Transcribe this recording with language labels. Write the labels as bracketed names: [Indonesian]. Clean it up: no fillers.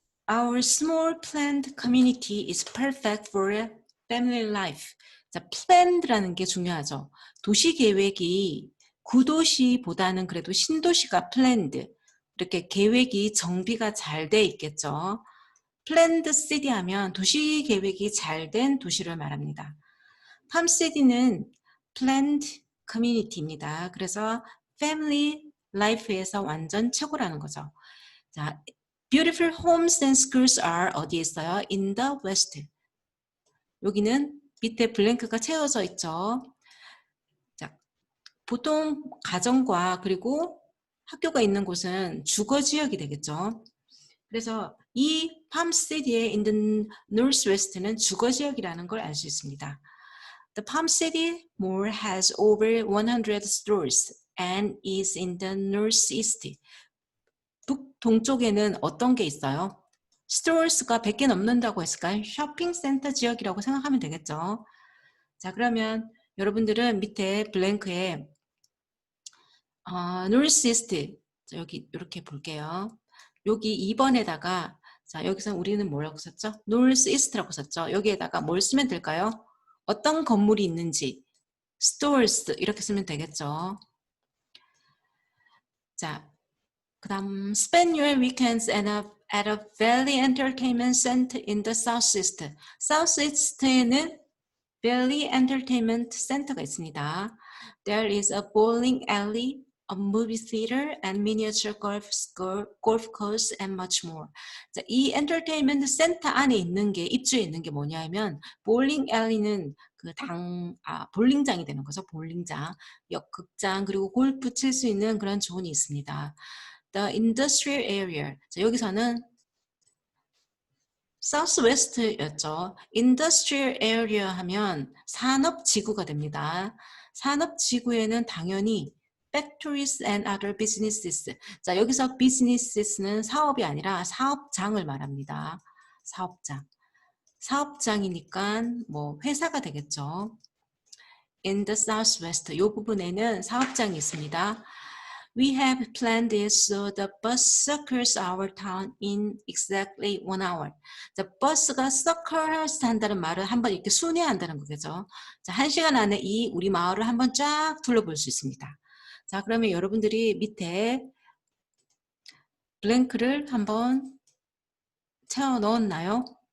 [English] Our small planned community is perfect for family life. [Korean] 자, planned라는 게 중요하죠. 도시 계획이 구도시보다는 그래도 신도시가 planned. 이렇게 계획이 정비가 잘 돼 있겠죠. planned city 하면 도시 계획이 잘 된 도시를 말합니다. 팜 시티는 planned community입니다. 그래서 family life에서 완전 최고라는 거죠. [English] 자, beautiful homes and schools are [Korean] 어디에 있어요? [English] In the west. [Korean] 여기는 밑에 블랭크가 채워져 있죠. 자, 보통 가정과 그리고 학교가 있는 곳은 주거 지역이 되겠죠. 그래서 이 팜시티의 in the northwest는 주거 지역이라는 걸 알 수 있습니다. [English] The Palm City Mall has over 100 stores and is in the northeast. [Korean] 북동쪽에는 어떤 게 있어요? 스토어스가 100개 넘는다고 했을까요? 쇼핑센터 지역이라고 생각하면 되겠죠. 자, 그러면 여러분들은 밑에 블랭크에 northeast, 여기 이렇게 볼게요. 여기 2번에다가 자, 여기서 우리는 뭐라고 썼죠? northeast라고 썼죠. 여기에다가 뭘 쓰면 될까요? 어떤 건물이 있는지 stores 이렇게 쓰면 되겠죠. 자, 그 다음 [English] spend your weekends at a Valley Entertainment Center in the Southeast. [Korean] Southeast에는 Valley Entertainment Center가 있습니다. [English] There is a bowling alley, a movie theater, and miniature golf course, and much more. [Korean] 자, 이 엔터테인먼트 센터 안에 있는 게 입주해 있는 게 뭐냐면 볼링 alley는 볼링장이 되는 거죠. 볼링장, 역극장, 그리고 골프 칠 수 있는 그런 존이 있습니다. [English] The industrial area. [Korean] 자, 여기서는 Southwest였죠. Industrial area 하면 산업지구가 됩니다. 산업지구에는 당연히 [English] factories and other businesses. [Korean] 자, 여기서 business는 사업이 아니라 사업장을 말합니다. 사업장. 사업장이니까 뭐 회사가 되겠죠. [English] In the Southwest. [Korean] 이 부분에는 사업장이 있습니다. [English] We have planned it so the bus circles our town in exactly 1 hour. [Korean] 자, 버스가 circles 한다는 말은 한번 이렇게 순회한다는 거겠죠. 자, 1시간 안에 이 우리 마을을 한번 쫙 둘러볼 수 있습니다. 자, 그러면 여러분들이 밑에 블랭크를 한번 채워 넣었나요?